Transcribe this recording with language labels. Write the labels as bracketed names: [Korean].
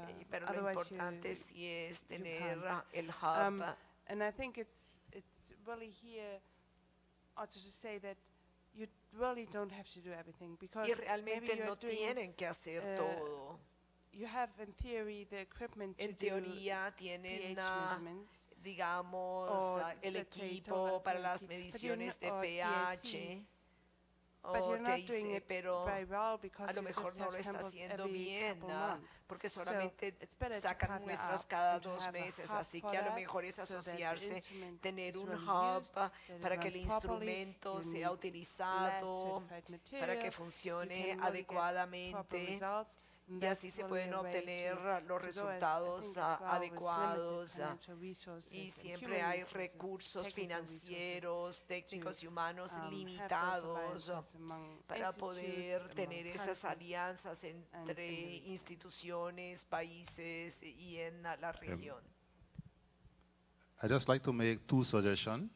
[Spanish] Pero lo importante sí es tener el hub. [English] And I think it's really here also to say that you really don't have to do everything, because [Spanish] y realmente no tienen que hacer todo. [English] You have in theory the equipment [Spanish] en teoría tienen digamos el equipo para las mediciones de pH o TIC, pero a lo mejor no lo está haciendo bien, porque solamente sacan muestras cada 2 meses, así que a lo mejor es asociarse, tener un hub para que el instrumento sea utilizado, para que funcione adecuadamente y así se pueden obtener los resultados adecuados, y siempre hay recursos financieros, técnicos y humanos limitados para poder tener esas alianzas entre instituciones, países y en la región. [English] I just like to make two suggestions.